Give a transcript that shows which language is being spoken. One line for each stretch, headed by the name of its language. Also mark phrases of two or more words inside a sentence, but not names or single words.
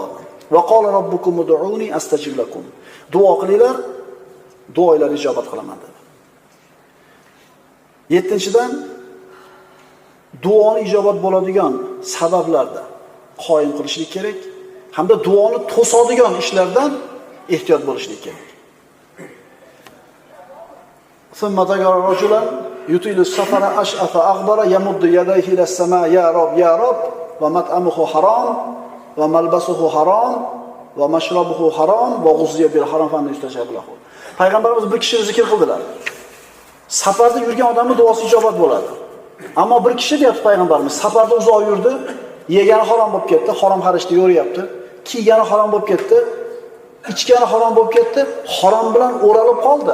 Arabic: وقال ربكم ادعوني أستجب لكم.
Uzbek: Duo qilinglar, duolar ijobat qilaman dedi. 7-dan duoni ijobat bo'ladigan sabablarda qoyim qilishlik kerak hamda duoni to'sadigan ishlardan ehtiyot bo'lishlik kerak.
Arabic: ثم ذكر رجلا يطيل السفر أشعث أغبر يمد يديه إلى السماء يا رب ومطعمه حرام وملبسه حرام ومشربه حرام وغذي بالحرام فيستجاب له.
Uzbek: Payg'ambarimiz bir kishini zikr qildilar. Safarda yurgan odamning duosi ijobat bo'ladi. Ammo bir kishi deyapti payg'ambarimiz, safarda uzoq yurdi, yegani harom bo'lib ketdi, harom xarishda yo'ryapti, kiygani harom bo'lib ketdi, ichgani harom bo'lib ketdi, harom bilan o'ralib qoldi.